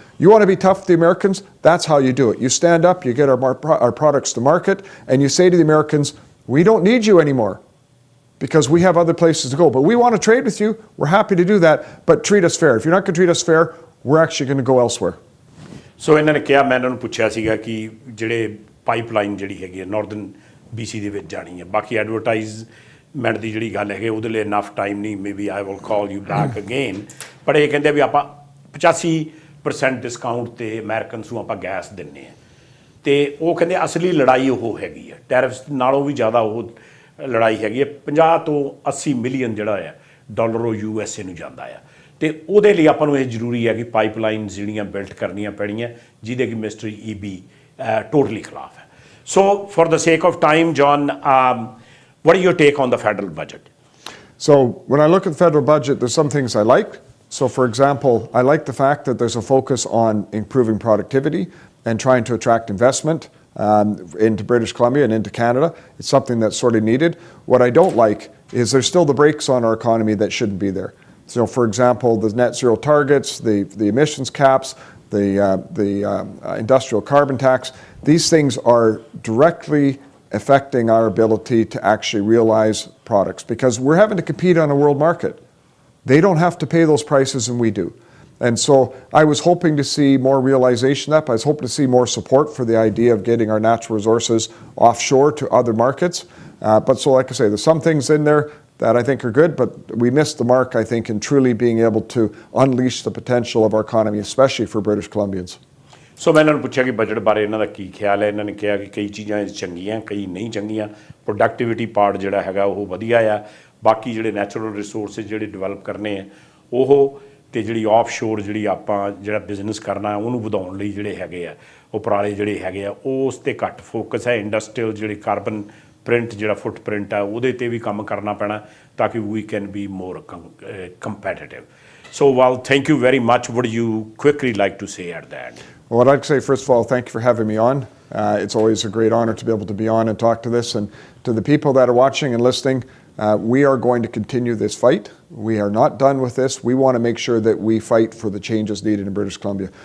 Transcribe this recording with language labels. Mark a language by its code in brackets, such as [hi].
[en] You want to be tough with the Americans? That's how you do it. You stand up, you get our products to market, and you say to the Americans, we don't need you anymore because we have other places to go. But we want to trade with you. We're happy to do that, but treat us fair. If you're not going to treat us fair, we're actually going to go elsewhere. [pa] So ਇਹਨਾਂ ਨੇ ਕਿਹਾ ਮੈਂ ਇਹਨਾਂ ਨੂੰ ਪੁੱਛਿਆ ਸੀਗਾ ਕਿ ਜਿਹੜੇ ਪਾਈਪਲਾਈਨ ਜਿਹੜੀ ਹੈਗੀ ਨਾਰਥਰਨ BC ਦੇ ਵਿੱਚ ਜਾਣੀ ਹੈ ਬਾਕੀ ਐਡਵਰਟਾਈਜ਼ਮੈਂਟ ਦੀ ਜਿਹੜੀ ਗੱਲ ਹੈਗੀ ਉਹਦੇ ਲਈ ਇਨਫ ਟਾਈਮ ਨਹੀਂ [en] maybe I will call you back again [pa] ਪਰ ਇਹ ਕਹਿੰਦੇ ਵੀ ਆਪਾਂ 85% ਡਿਸਕਾਊਂਟ ਤੇ ਅਮਰੀਕਨਸ ਨੂੰ ਆਪਾਂ ਗੈਸ ਦਿੰਨੇ ਆ ਤੇ ਉਹ ਕਹਿੰਦੇ ਅਸਲੀ ਲੜਾਈ ਉਹ ਹੈਗੀ ਆ ਟੈਰਿਫਸ ਨਾਲੋਂ ਵੀ ਜ਼ਿਆਦਾ ਉਹ ਲੜਾਈ ਹੈਗੀ ਹੈ 50 ਤੋਂ 80 ਮਿਲੀਅਨ ਜਿਹੜਾ ਹੈ ਡਾਲਰ ਉਹ USA ਨੂੰ ਜਾਂਦਾ ਆ ਤੇ ਉਹਦੇ ਲਈ ਆਪਾਂ ਨੂੰ ਇਹ ਜ਼ਰੂਰੀ ਹੈ ਕਿ ਪਾਈਪਲਾਈਨਸ ਜਿਹੜੀਆਂ ਬਿਲਟ ਕਰਨੀਆਂ ਪੈਣੀਆਂ ਜਿਹਦੇ ਕਿ ਮਿਸਟਰ ਈਬੀ ਟੋਟਲੀ ਖਿਲਾਫ ਹੈ ਸੋ [en] For the sake of time John what is your take on the federal budget? So when I look at the federal budget, there's some things I like. So for example, I like the fact that there's a focus on improving productivity and trying to attract investment into British Columbia and into Canada. It's something that's sort of needed. What I don't like is there's still the brakes on our economy that shouldn't be there. So for example, the net zero targets, the emissions caps, the industrial carbon tax, these things are directly affecting our ability to actually realize products because we're having to compete on a world market. They don't have to pay those prices and we do. And so I was hoping to see more realization of that. I was hoping to see more support for the idea of getting our natural resources offshore to other markets. But so like I say, there's some things in there that I think are good, but we missed the mark, I think, in truly being able to unleash the potential of our economy, especially for British Columbians. [pa] ਸੋ ਮੈਂ ਇਹਨਾਂ ਨੂੰ ਪੁੱਛਿਆ ਕਿ budget ਬਾਰੇ ਇਹਨਾਂ ਦਾ ਕੀ ਖਿਆਲ ਹੈ ਇਹਨਾਂ ਨੇ ਕਿਹਾ ਕਿ ਕਈ ਚੀਜ਼ਾਂ ਚੰਗੀਆਂ ਕਈ ਨਹੀਂ ਚੰਗੀਆਂ ਪ੍ਰੋਡਕਟਿਵਿਟੀ ਪਾਰਟ ਜਿਹੜਾ ਹੈਗਾ ਉਹ ਵਧੀਆ ਆ ਬਾਕੀ ਜਿਹੜੇ ਨੈਚੁਰਲ ਰਿਸੋਰਸਿਸ ਜਿਹੜੇ ਡਿਵੈਲਪ ਕਰਨੇ ਆ ਉਹ ਤੇ ਜਿਹੜੀ ਆਫਸ਼ੋਰ ਜਿਹੜੀ ਆਪਾਂ ਜਿਹੜਾ ਬਿਜ਼ਨਸ ਕਰਨਾ ਉਹਨੂੰ ਵਧਾਉਣ ਲਈ ਜਿਹੜੇ ਹੈਗੇ ਆ ਉਪਰਾਲੇ ਜਿਹੜੇ ਹੈਗੇ ਆ ਉਸ ਤੇ ਘੱਟ ਫੋਕਸ ਹੈ। ਇੰਡਸਟਰੀਅਲ ਜਿਹੜੀ ਕਾਰਬਨ ਪ੍ਰਿੰਟ ਜਿਹੜਾ ਫੁੱਟਪ੍ਰਿੰਟ ਆ ਉਹਦੇ ਤੇ ਵੀ ਕੰਮ ਕਰਨਾ ਪੈਣਾ ਤਾਂ ਕਿ [en] We can be more competitive. So, well, thank you very much. Would you quickly like to say at that? Well, what I'd say, first of all, thank you for having me on. It's always a great honor to be able to be on and talk to this. And to the people that are watching and listening, we are going to continue this fight. We are not done with this. We want to make sure that we fight for the changes needed in British Columbia.